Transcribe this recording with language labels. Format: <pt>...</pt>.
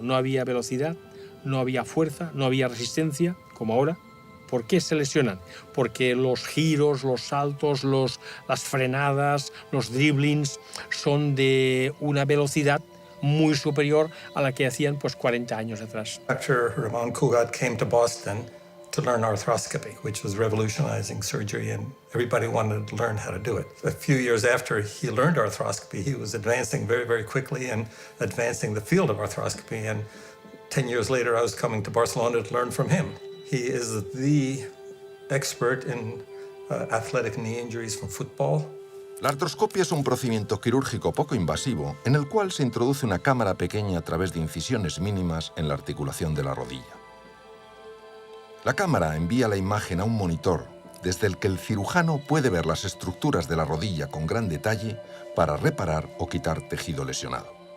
<es>No había velocidad, no había fuerza, no había resistencia, como ahora. ¿Por qué se lesionan? Porque los giros, los saltos, las frenadas, los dribblings son de una velocidad muy superior a la que hacían pues 40 años atrás.</es> <en>Dr. Ramon Cugat came to Boston to learn arthroscopy, which was revolutionizing surgery, and everybody wanted to learn how to do it. A few years after he learned arthroscopy, he was advancing very, very quickly and advancing the field of arthroscopy. And 10 years later, I was coming to Barcelona to learn from him. He is the expert in athletic knee injuries from football.</en> <es>La artroscopia es un procedimiento quirúrgico poco invasivo en el cual se introduce una cámara pequeña a través de incisiones mínimas en la articulación de la rodilla. La cámara envía la imagen a un monitor desde el que el cirujano puede ver las estructuras de la rodilla con gran detalle para reparar o quitar tejido lesionado.</es>